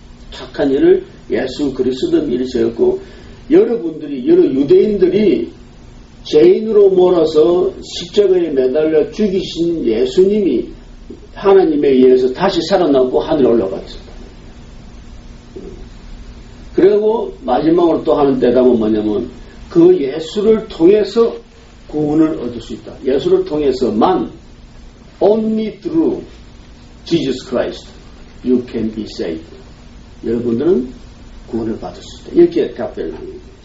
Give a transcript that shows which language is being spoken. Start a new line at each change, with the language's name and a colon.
Korean: 착한 일을 예수 그리스도 일으켰고 여러분들이 여러 유대인들이 죄인으로 몰아서 십자가에 매달려 죽이신 예수님이 하나님에 의해서 다시 살아나고 하늘에 올라갔습니다. 그리고 마지막으로 또 하는 대답은 뭐냐면 그 예수를 통해서 구원을 얻을 수 있다. 예수를 통해서만
English: only through Jesus Christ you can be saved.
Korean: 여러분들은 구원을 받을 수 있다. 이렇게 답변을 하는 거예요.